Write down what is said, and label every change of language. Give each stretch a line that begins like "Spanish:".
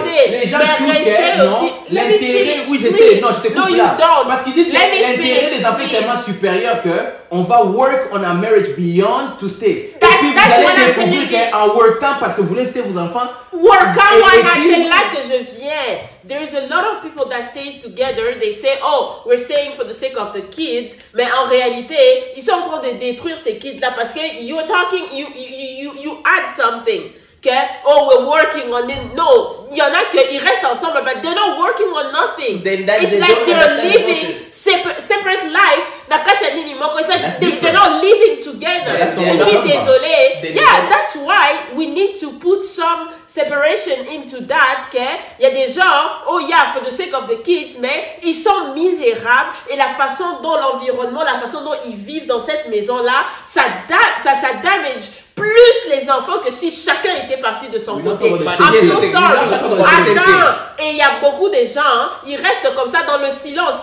French: les gens restez aussi. L'intérêt, oui, je sais, non, je te coupe là. Parce qu'ils disent que l'intérêt des enfants est tellement supérieur qu'on va
English: work on a marriage beyond to stay.
French: Et puis vous allez découvrir qu'en workant, parce que vous voulez rester vos enfants. C'est là que je viens.
English: There's a lot of people that stay together. They say, oh, we're staying for the sake of the kids.
French: Mais en réalité, ils sont en train de détruire ces kids-là parce que
English: you're talking, you add something. Okay? Oh, we're working on it. No,
French: il y en a qui restent ensemble,
English: but they're not working on nothing. It's like they're living separate life. They're not living together.
French: Je suis désolée.
English: Yeah, that's why we need to put some separation into that. Okay?
French: Il y a des gens,
English: oh yeah, for the sake of the kids,
French: mais ils sont misérables et la façon dont l'environnement, la façon dont ils vivent dans cette maison-là, ça damage plus les enfants que si chacun était parti de son côté.
English: I'm so sorry.
French: Attends. Et il y a beaucoup de gens, ils restent comme ça dans le silence.